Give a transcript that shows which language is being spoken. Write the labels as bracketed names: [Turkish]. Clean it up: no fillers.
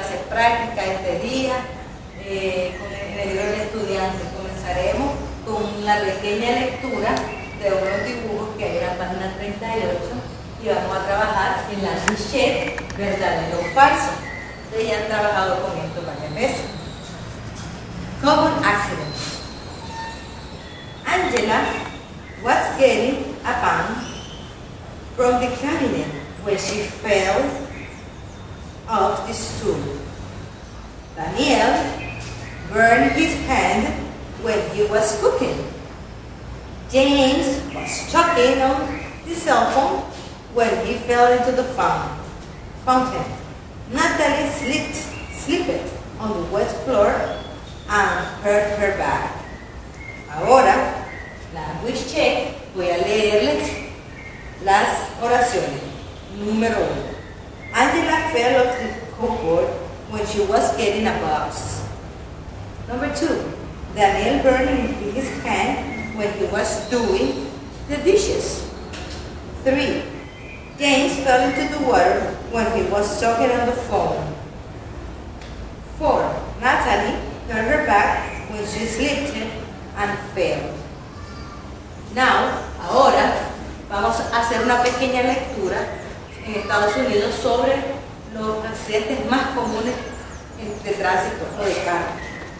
[Spanish] práctica este día en el libro del estudiante. Comenzaremos con la pequeña lectura de unos dibujos que hay en la página 38 y vamos a trabajar en la cliché verdadero o falso. Ustedes ya han trabajado con esto varias veces. [English] Common accidents. Angela was getting a pan from the cabinet when she fell off the stool. Daniel burned his hand when he was cooking. James was choking on the cell phone when he fell into the fountain. Natalie slipped on the wet floor and hurt her back. [Spanish] Ahora, [English] language check, [Spanish] voy a leerles las oraciones. Número 1. [English] Angela fell off the cupboard when she was getting a box. Number 2. Daniel burned his hand when he was doing the dishes. 3. James fell into the water when he was talking on the phone. 4. Natalie hurt her back when she slipped and fell. [Spanish] Now, ahora vamos a hacer una pequeña lectura en Estados Unidos sobre los accidentes más comunes de tránsito o de carro.